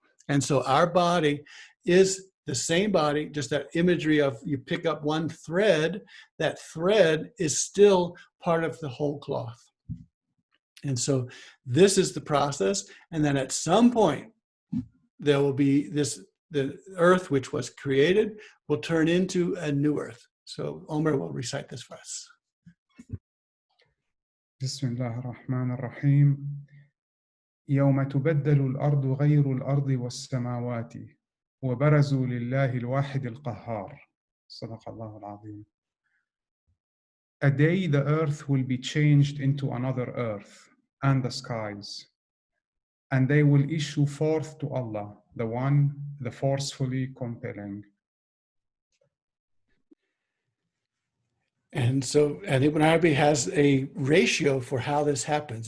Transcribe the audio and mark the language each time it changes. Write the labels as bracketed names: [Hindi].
[English] And so our body is the same body, just that imagery of you pick up one thread, that thread is still part of the whole cloth. And so this is the process. And then at some point, there will be the earth which was created will turn into a new earth. So Omer will recite this for us. [Arabic] بسم الله الرحمن الرحيم يوم تبدل الأرض غير الأرض والسماوات وبرزوا لله الواحد القهار صدق الله العظيم. [English] A day the earth will be changed into another earth and the skies, and they will issue forth to Allah, the one, the forcefully compelling. And Ibn Arabi has a ratio for how this happens.